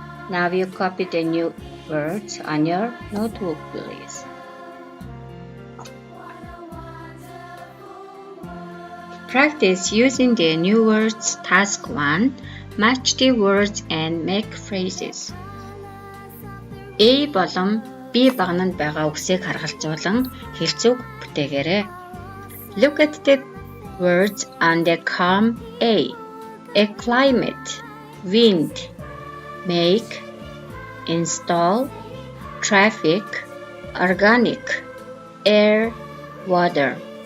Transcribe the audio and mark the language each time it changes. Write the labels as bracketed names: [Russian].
[English] Now you copy the new words on your notebook, please. Practice using the new words. Task 1. Match the words and make phrases. [Mongolian] A болон B багнанд байгаа үгсийг харгалзуулан хэлцүүг бүтээгээрэй. [English] Look at the words on the column A. Climate, wind, make, install, traffic, organic, air, water.